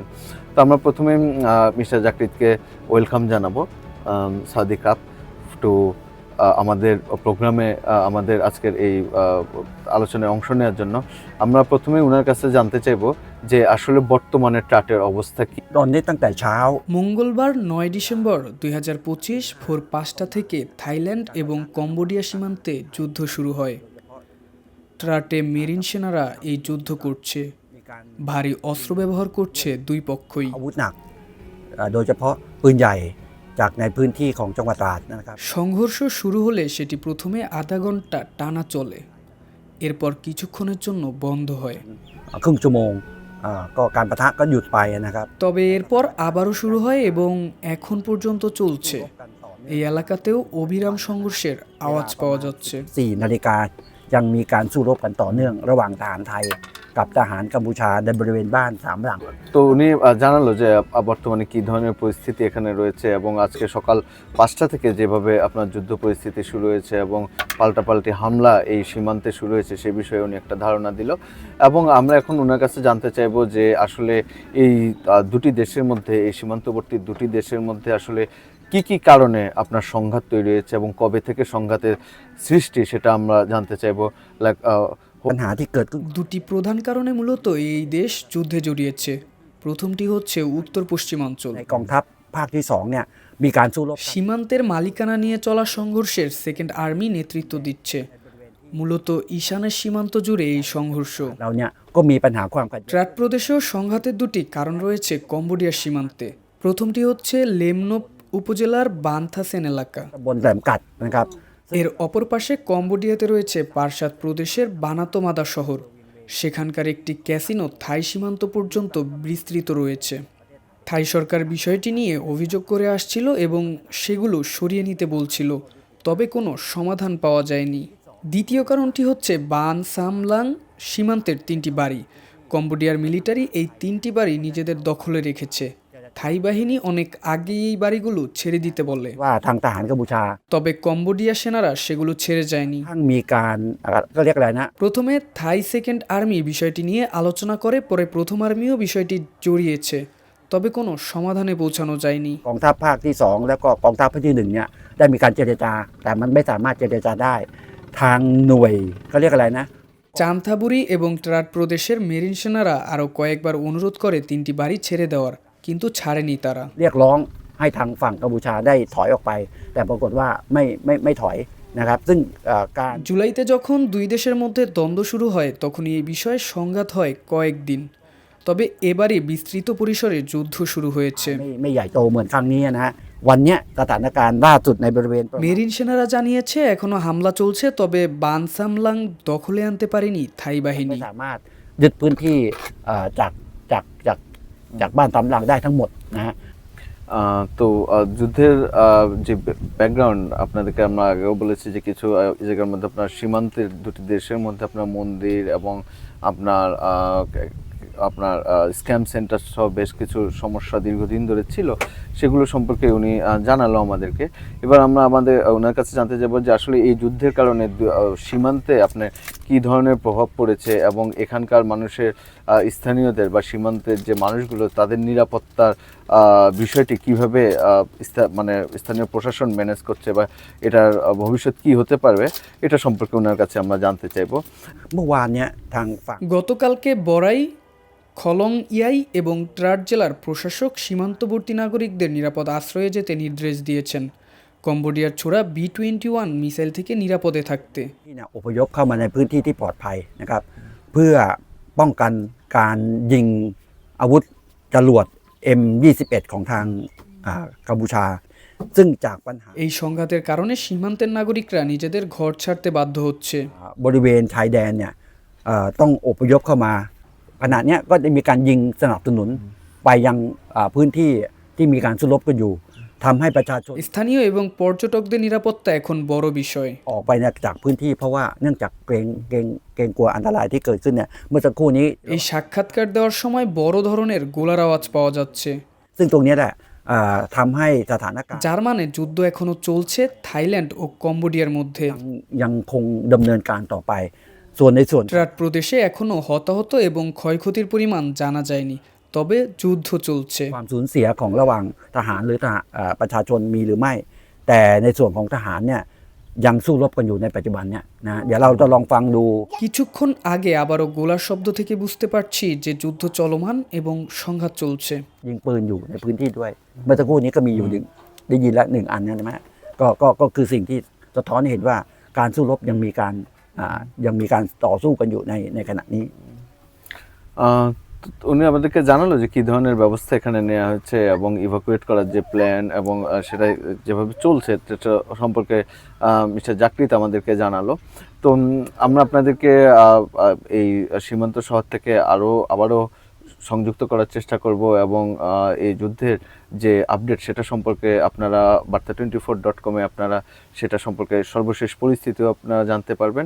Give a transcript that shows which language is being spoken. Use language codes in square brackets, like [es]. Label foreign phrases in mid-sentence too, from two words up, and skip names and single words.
[bn] তো আমরা প্রথমে মিস্টার জাকরিতকে ওয়েলকাম জানাবো সাদিক আপ টু আমাদের প্রোগ্রামে, আমাদের আজকের এই আলোচনায় অংশ নেওয়ার জন্য। আমরা প্রথমে ওনার কাছে জানতে চাইবো যে আসলে বর্তমানে ট্রাটের অবস্থা কি। [th] ตอนนี้ตั้งแต่เช้า [bn] মঙ্গলবার ৯ ডিসেম্বর ২০২৫ ভোর ৫টা থেকে থাইল্যান্ড এবং কম্বোডিয়া সীমান্তে যুদ্ধ শুরু হয়। ট্রাটে মেরিন সেনারা এই যুদ্ধ করছে। ভারী অস্ত্র ব্যবহার করছে দুই পক্ষই। [th] อาวุธหนักโดยเฉพาะปืนใหญ่จากในพื้นที่ของจังหวัดตราดนะครับ [bn] সংঘর্ষ শুরু হলে সেটি প্রথমে আধা ঘন্টা টানা চলে, এরপর কিছুক্ষণের জন্য বন্ধ হয়। [th] ครึ่งชั่วโมงก็การปะทะก็หยุดไปนะครับ [bn] তবে এরপর আবারও শুরু হয় এবং এখন পর্যন্ত চলছে। এই এলাকাতেও অবিরাম সংঘর্ষের আওয়াজ পাওয়া যাচ্ছে। [th] 4 นาฬิกายังมีการสู้รบกันต่อเนื่องระหว่างทหารไทยกับทหารกัมพูชาในบริเวณบ้าน3หลัง [bn] তো উনি জানালো যে বর্তমানে কি ধরনের পরিস্থিতি এখানে রয়েছে, এবং আজকে সকাল 5টা থেকে যেভাবে আপনার যুদ্ধ পরিস্থিতি শুরু হয়েছে এবং পাল্টাপাল্টি হামলা এই সীমান্তে শুরু হয়েছে, সে বিষয়ে উনি একটা ধারণা দিল। এবং আমরা এখন ওনার কাছে জানতে চাইবো যে আসলে এই দুটি দেশের মধ্যে, এই সীমান্তবর্তী দুটি দেশের মধ্যে আসলে কি কি কারণে আপনার সংঘাত তৈরি হয়েছে এবং কবে থেকে সংঘাতের সৃষ্টি, সেটা আমরা জানতে চাইবো। লাইক [th] ปัญหาที่เกิดขึ้น [bn] দুটি প্রধান কারণে মূলত এই দেশ যুদ্ধে জড়িয়েছে। প্রথমটি হচ্ছে উত্তর পশ্চিমাঞ্চল। [th] ในกองทัพภาคที่2เนี่ยมีการสู้รบ [bn] সীমান্তের মালিকানা নিয়ে চলা সংঘর্ষের [en] second army [bn] নেতৃত্ব দিচ্ছে। মূলত ঈশানের সীমান্ত জুড়ে এই সংঘর্ষ। [th] เราเนี่ยก็มีปัญหาความขัดแย้ง [bn] ট্রাট প্রদেশেও সংঘাতের দুটি কারণ রয়েছে কম্বোডিয়ার সীমান্তে। প্রথমটি হচ্ছে লেমনোপ উপজেলার বান্থাসেন এলাকা। [th] ตำบลแหลมกัดนะครับ [bn] এর অপর পাশে কম্বোডিয়াতে রয়েছে পারসাদ প্রদেশের বানাতোমাদা শহর। সেখানকার একটি ক্যাসিনো থাই সীমান্ত পর্যন্ত বিস্তৃত রয়েছে। থাই সরকার বিষয়টি নিয়ে অভিযোগ করে আসছিল এবং সেগুলো সরিয়ে নিতে বলছিল, তবে কোনো সমাধান পাওয়া যায়নি। দ্বিতীয় কারণটি হচ্ছে বান সামলাং সীমান্তের 3টি বাড়ি। কম্বোডিয়ার মিলিটারি এই 3টি বাড়ি নিজেদের দখলে রেখেছে। থাই বাহিনী অনেক আগেই এই বাড়িগুলো ছেড়ে দিতে বলে, [th] ว่าทางทหารกัมพูชา [bn] তবে কম্বোডিয়া সেনারা সেগুলো ছেড়ে যায়নি। [th] ทั้งมีการก็เรียกอะไรนะ [bn] প্রথমে থাই [en] second army [bn] বিষয়টি নিয়ে আলোচনা করে, পরে প্রথম আর্মিও বিষয়টি জড়িয়েছে, তবে কোনো সমাধানে পৌঁছানো যায়নি। [th] กองทัพภาคที่2แล้วก็กองทัพภาคที่1เนี่ยได้มีการเจรจาแต่มันไม่สามารถเจรจาได้ทางหน่วยเขาเรียกอะไรนะ [bn] চান্থাবুরি এবং ট্রাট প্রদেশের মেরিন সেনারা আরও কয়েকবার অনুরোধ করে 3টি বাড়ি ছেড়ে দেওয়ার, কিন্তু ছাড়েনি তারা। [th] เรียกร้องให้ทางฝั่งกัมพูชาได้ถอยออกไปแต่ปรากฏว่าไม่ถอยนะครับซึ่งการ [bn] জুলাইতে যখন দুই দেশের মধ্যে দ্বন্দ্ব শুরু হয় তখনই এই বিষয়ে সংঘাত হয় কয়েকদিন, তবে এবারে বিস্তৃত পরিসরে যুদ্ধ শুরু হয়েছে। [th] ไม่ใหญ่โตเหมือนครั้งนี้นะฮะวันเนี้ยสถานการณ์ล่าสุดในบริเวณ [bn] মেরিন সেনারা জানিয়েছে এখনো হামলা চলছে, তবে বানসামলাং দখলে আনতে পারেনি থাই [th] ไม่ [bn] বাহিনী। [th] สามารถยึดพื้นที่จากบ้านสำลังได้ทั้งหมดนะฮะ [bn] তো যুদ্ধের যে ব্যাকগ্রাউন্ড আপনাদেরকে আমরা আগেও বলেছি যে কিছু জায়গার মধ্যে আপনার সীমান্তের দুটি দেশের মধ্যে আপনার মন্দির এবং আপনার আপনার [en] scam center [bn] সহ বেশ কিছু সমস্যা দীর্ঘদিন ধরে ছিল, সেগুলো সম্পর্কে উনি জানালো আমাদেরকে। এবার আমরা ওনার কাছে জানতে যাব যে আসলে এই যুদ্ধের কারণে সীমান্তে আপনার কী ধরনের প্রভাব পড়েছে এবং এখানকার মানুষের, স্থানীয়দের বা সীমান্তের যে মানুষগুলো, তাদের নিরাপত্তার বিষয়টি কীভাবে মানে স্থানীয় প্রশাসন ম্যানেজ করছে বা এটার ভবিষ্যৎ কী হতে পারবে, এটা সম্পর্কে ওনার কাছে আমরা জানতে চাইব। [th] เมื่อวานเนี้ยทางฝั่ง [bn] গতকালকে বরাই, খলং ইয়াই এবং ট্রাট জেলার প্রশাসক সীমান্তবর্তী নাগরিকদের নিরাপদ আশ্রয়ে যেতে নির্দেশ দিয়েছেন, কম্বোডিয়ার ছোড়া B-21 মিসাইল থেকে নিরাপদে থাকতে। [th] ที่เนี่ยอพยพเข้ามาในพื้นที่ที่ปลอดภัยนะครับเพื่อป้องกันการยิงอาวุธจรวด M21 ของทางกัมพูชา ซึ่งจากปัญหา [bn] এই সংঘাতের কারণে সীমান্তের নাগরিকরা নিজেদের ঘর ছাড়তে বাধ্য হচ্ছে। [th] บริเวณชายแดนเนี่ยต้องอพยพเข้ามาขณะเนี้ยก็จะมีการยิงสนับสนุนไปยังพื้นที่ที่มีการสู้รบกันอยู่ทำให้ประชาชน [bn] স্থানীয় এবং পর্যটকদের নিরাপত্তা এখন বড় বিষয়। [th] ออกไปจากพื้นที่เพราะว่าเนื่องจากเกรงกลัวอันตรายที่เกิดขึ้นเนี่ยเมื่อสักครู่นี้ [bn] এই সাক্ষাৎকার দেওয়ার সময় বড় ধরনের গোলার আওয়াজ পাওয়া যাচ্ছে, [th] ซึ่งตรงเนี้ยแหละทำให้สถานการณ์ [bn] যার মানে যুদ্ধ এখনো চলছে থাইল্যান্ড ও কম্বোডিয়ার মধ্যে। [th] ยังคงดำเนินการต่อไปส่วนในส่วน [bn] ট্রাট প্রদেশে এখনো হতাহত এবং ক্ষয়ক্ষতির পরিমাণ জানা যায়নি, তবে যুদ্ধ চলছে। [th] ความสูญเสียของระหว่างทหารหรือประชาชนมีหรือไม่ แต่ในส่วนของทหารเนี่ยยังสู้รบกันอยู่ในปัจจุบันเนี่ยนะเดี๋ยวเราจะลองฟังดู [bn] কিছুক্ষণ আগে আবারও গোলার শব্দ থেকে বুঝতে পারছি যে যুদ্ধ চলমান এবং সংঘাত চলছে। [th] ยิงปืนอยู่ในพื้นที่ด้วยเมื่อสักครู่นี้ก็มีอยู่หนึ่งได้ยินละหนึ่งอันใช่ไหมก็คือสิ่งที่สะท้อนให้เห็นว่าการสู้รบยังมีการต่อสู้กันอยู่ในขณะนี้ [bn] উনি আমাদেরকে জানালো যে কি ধরনের ব্যবস্থা এখানে নেওয়া হচ্ছে এবং ইভাকুয়েট করার যে প্ল্যান এবং সেটা যেভাবে চলছে সেটা সম্পর্কে মিস্টার জাকরিত আমাদেরকে জানালো। তো আমরা আপনাদেরকে এই সীমান্ত শহর থেকে আবারও সংযুক্ত করার চেষ্টা করব এবং এই যুদ্ধের যে আপডেট সেটা সম্পর্কে আপনারা বার্তা24.com আপনারা সেটা সম্পর্কে সর্বশেষ পরিস্থিতিও আপনারা জানতে পারবেন।